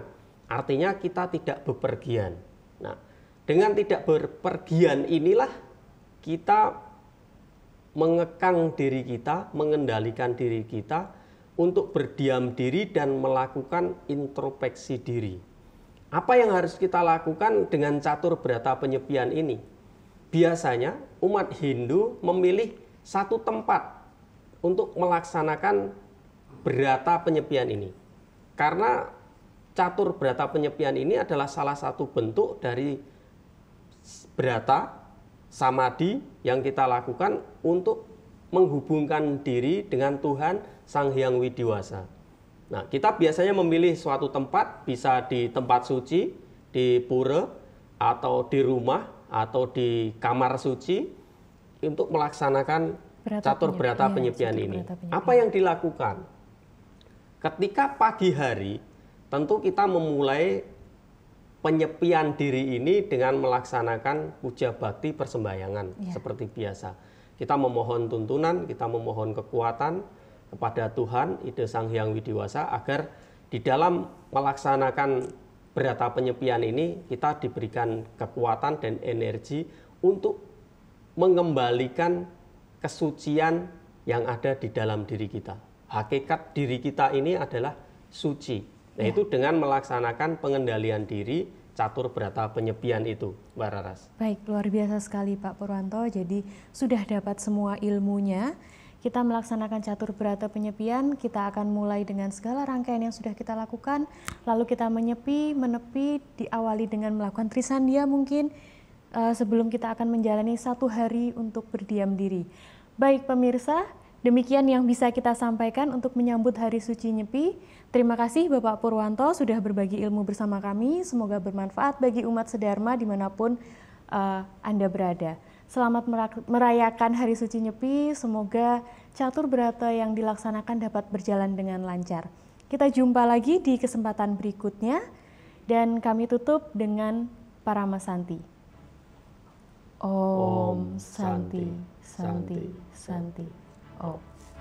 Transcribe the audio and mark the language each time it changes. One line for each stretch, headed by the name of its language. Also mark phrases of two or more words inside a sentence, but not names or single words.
Indonesian: Artinya kita tidak bepergian. Nah, dengan tidak bepergian inilah kita mengekang diri kita, mengendalikan diri kita untuk berdiam diri dan melakukan introspeksi diri. Apa yang harus kita lakukan dengan catur berata penyepian ini? Biasanya umat Hindu memilih satu tempat untuk melaksanakan berata penyepian ini. Karena catur berata penyepian ini adalah salah satu bentuk dari berata samadhi yang kita lakukan untuk menghubungkan diri dengan Tuhan Sang Hyang Widiwasa. Nah, kita biasanya memilih suatu tempat, bisa di tempat suci, di pura, atau di rumah, atau di kamar suci, untuk melaksanakan catur berata penyepian ini. Apa yang dilakukan? Ketika pagi hari, tentu kita memulai penyepian diri ini dengan melaksanakan puja bakti persembahyangan seperti biasa. Kita memohon tuntunan, kita memohon kekuatan kepada Tuhan, Ide Sang Hyang Widiwasa, agar di dalam melaksanakan berata penyepian ini kita diberikan kekuatan dan energi untuk mengembalikan kesucian yang ada di dalam diri kita. Hakikat diri kita ini adalah suci. Nah, itu dengan melaksanakan pengendalian diri catur berata penyepian itu, Mbak Raras. Baik, luar biasa sekali Pak Purwanto. Jadi sudah dapat semua ilmunya. Kita melaksanakan catur berata penyepian, kita akan mulai dengan segala rangkaian yang sudah kita lakukan. Lalu kita menyepi, menepi, diawali dengan melakukan trisandia mungkin. Sebelum kita akan menjalani 1 hari untuk berdiam diri. Baik pemirsa, demikian yang bisa kita sampaikan untuk menyambut Hari Suci Nyepi. Terima kasih Bapak Purwanto sudah berbagi ilmu bersama kami. Semoga bermanfaat bagi umat sedharma dimanapun Anda berada. Selamat merayakan Hari Suci Nyepi. Semoga catur berata yang dilaksanakan dapat berjalan dengan lancar. Kita jumpa lagi di kesempatan berikutnya. Dan kami tutup dengan Parama Santi. Om Santi, Santi, Santi. Om.